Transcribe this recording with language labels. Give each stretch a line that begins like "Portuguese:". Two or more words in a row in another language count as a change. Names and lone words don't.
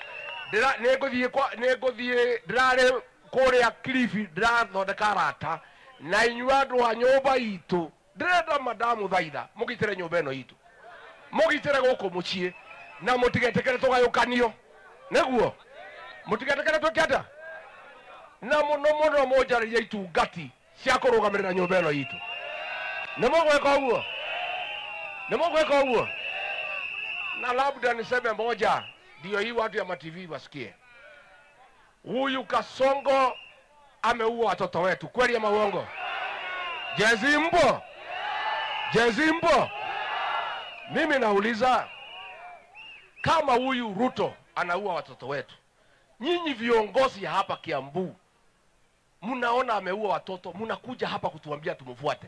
Kikuyu: nĩngũthiĩ ndĩrarĩ kũrĩa Kilifi ndĩrathondeka arata na inyuĩ andũ a nyũmba itũ ndĩrenda madamu thaitha mũgitĩre nyũmba ĩno itũ mũgitĩre gũkũ mũciĩ na mũtigetĩkĩre tũgayũkanio nĩguo mũtigetĩkĩre twĩkĩata na muno moja ya itungati cia kurugamirira nyumba ino itu. Nimogweka uguo.
Swahili: Na labda niseme moja ndio hii watu ya TV wasikie. Huyu Kasongo ameua watoto wetu, kweli ama uongo? Jezimbo. Mimi nauliza, kama huyu Ruto anaua watoto wetu, nyinyi viongozi ya hapa Kiambu mnaona ameua watoto, mnakuja hapa kutuambia tumfuate.